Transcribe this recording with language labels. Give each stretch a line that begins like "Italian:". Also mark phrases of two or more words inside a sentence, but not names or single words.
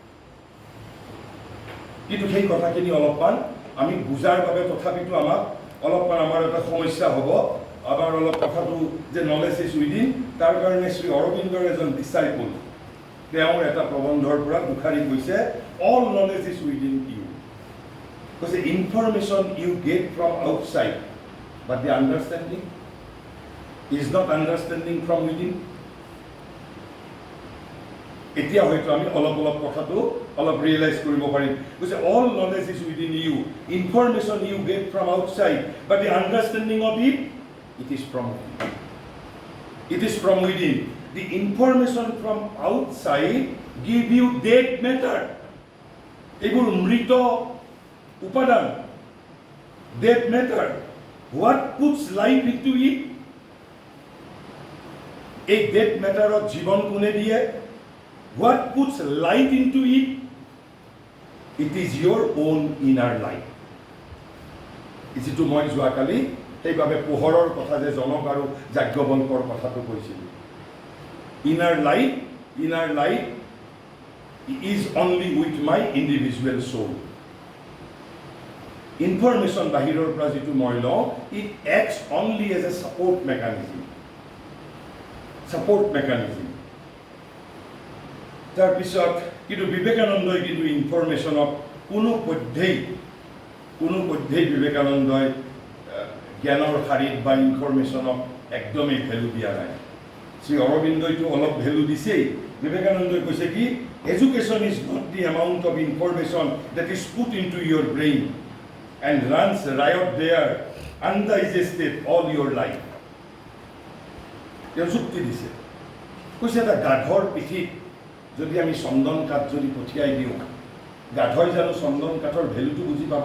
Assamese: কিন্তু সেই কথাখিনি অলপমান আমি বুজাৰ বাবে তথাপিতো অলপমান আমাৰ এটা সমস্যা হ'ব। আমাৰ অলপ কথাটো যে
English: knowledge is within,
Assamese: তাৰ কাৰণে শ্ৰী অৰবিন্দৰ এজন ডিচাইপল তেওঁৰ এটা প্ৰবন্ধৰ পৰা দুখাৰী কৈছে,
English: All knowledge is within you. কৈছে information you get from outside, but the understanding is not understanding from within.
Assamese: এতিয়া হয়তো আমি অলপ কথাটো অলপ ৰিয়েলাইজ কৰিব পাৰিম।
English: কৈছে all knowledge is within you, information you get from outside, but the understanding of it is from within. It is from within. The information from outside give you dead matter.
Assamese: এইবোৰ মৃত উপাদান,
English: dead matter. What puts life into it? এই dead matterত
Assamese: জীৱন কোনে দিয়ে?
English: What puts light into it? It is your own inner light.
Assamese: যিটো মই যোৱাকালি সেইবাবে পোহৰৰ কথা যে জনক আৰু যাজ্ঞবল্কৰ কথাটো কৈছিলোঁ,
English: inner light is only with my individual soul.
Assamese: Information বাহিৰৰ পৰা যিটো মই লওঁ,
English: it acts only as a support mechanism.
Assamese: তাৰপিছত কিন্তু বিবেকানন্দই কিন্তু ইনফৰমেশ্যনক কোনো পধ্যেই বিবেকানন্দই জ্ঞানৰ শাৰীত বা ইনফৰমেশ্যনক একদমেই ভেলু দিয়া নাই। শ্ৰী অৰবিন্দইতো অলপ ভেলু দিছেই। বিবেকানন্দই কৈছে কি,
English: education is not the amount of information that is put into your brain and runs riot there undigested all your life.
Assamese: তেওঁ যুক্তি দিছে, কৈছে এটা গাধৰ পিঠিত যদি আমি চন্দন কাঠ যদি পঠিয়াই দিওঁ, গাধই জানো চন্দন কাঠৰ ভেলুটো বুজি পাব?